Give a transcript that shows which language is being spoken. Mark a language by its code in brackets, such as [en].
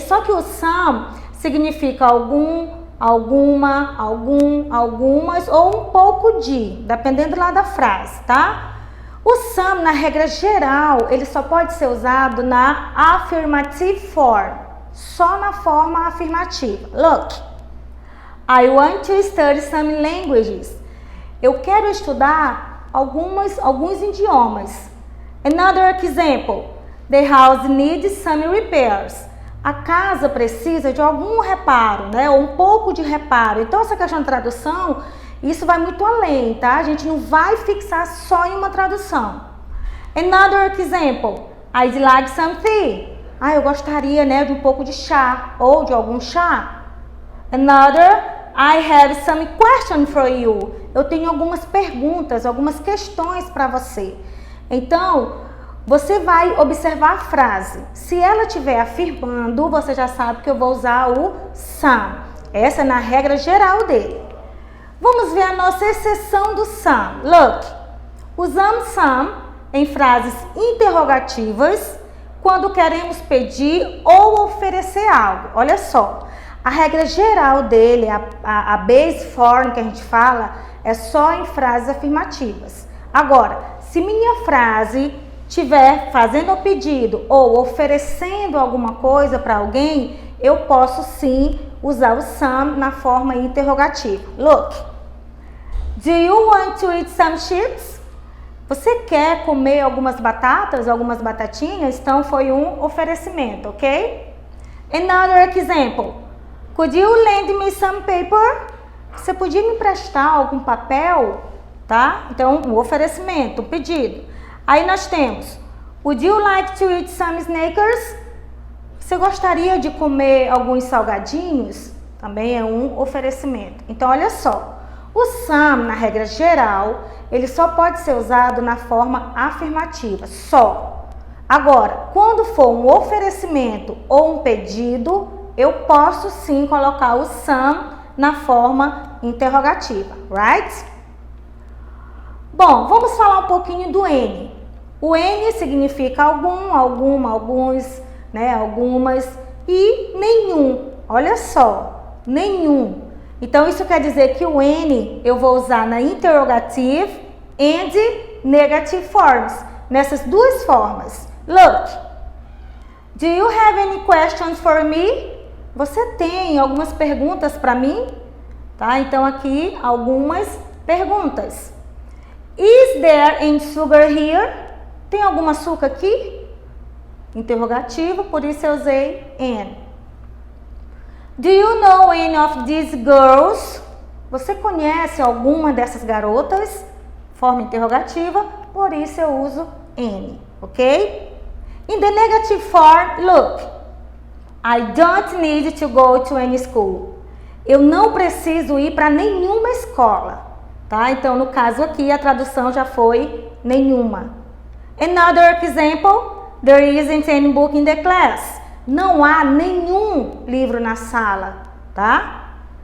[pt] Só que o some significa algum, alguma, algum, algumas ou um pouco de, dependendo lá da frase, tá? O some, na regra geral, ele só pode ser usado na [en] affirmative form, [pt] só na forma afirmativa. [en] Look, I want to study some languages. [pt] Eu quero estudar alguns idiomas. [en] Another example, the house needs some repairs. [pt] A casa precisa de algum reparo, né? Ou um pouco de reparo. Então, essa questão de tradução, isso vai muito além, tá? A gente não vai fixar só em uma tradução. [en] Another example, I'd like some tea. [pt] Eu gostaria, né, de um pouco de chá ou de algum chá. [en] Another, I have some question for you. [pt] Eu tenho algumas perguntas, algumas questões para você. Então, você vai observar a frase. Se ela estiver afirmando, você já sabe que eu vou usar o some. Essa é na regra geral dele. Vamos ver a nossa exceção do some. Look, usamos some em frases interrogativas quando queremos pedir ou oferecer algo. Olha só, a regra geral dele, a base form que a gente fala, é só em frases afirmativas. Agora, se minha frase estiver fazendo o pedido ou oferecendo alguma coisa para alguém, eu posso sim usar o some na forma interrogativa. [en] Look, do you want to eat some chips? [pt] Você quer comer algumas batatas, algumas batatinhas? Então foi um oferecimento, ok? [en] Another example, could you lend me some paper? [pt] Você podia me emprestar algum papel? Tá? Então, um oferecimento, um pedido. Aí nós temos, [en] would you like to eat some Snickers? [pt] Você gostaria de comer alguns salgadinhos? Também é um oferecimento. Então, olha só, o some, na regra geral, ele só pode ser usado na forma afirmativa, só. Agora, quando for um oferecimento ou um pedido, eu posso sim colocar o some na forma interrogativa, right? Bom, vamos falar um pouquinho do any. O any significa algum, alguma, alguns, né, algumas e nenhum. Olha só, nenhum. Então isso quer dizer que o any eu vou usar na [en] interrogative and negative forms, [pt] nessas duas formas. [en] Look, do you have any questions for me? [pt] Você tem algumas perguntas para mim? Tá? Então aqui algumas perguntas. [en] Is there any sugar here? [pt] Tem algum açúcar aqui? Interrogativo, por isso eu usei N. [en] Do you know any of these girls? [pt] Você conhece alguma dessas garotas? Forma interrogativa, por isso eu uso N, ok? [en] In the negative form, look, I don't need to go to any school. [pt] Eu não preciso ir para nenhuma escola. Tá? Então, no caso aqui, a tradução já foi nenhuma. [en] Another example, there isn't any book in the class. [pt] Não há nenhum livro na sala, tá?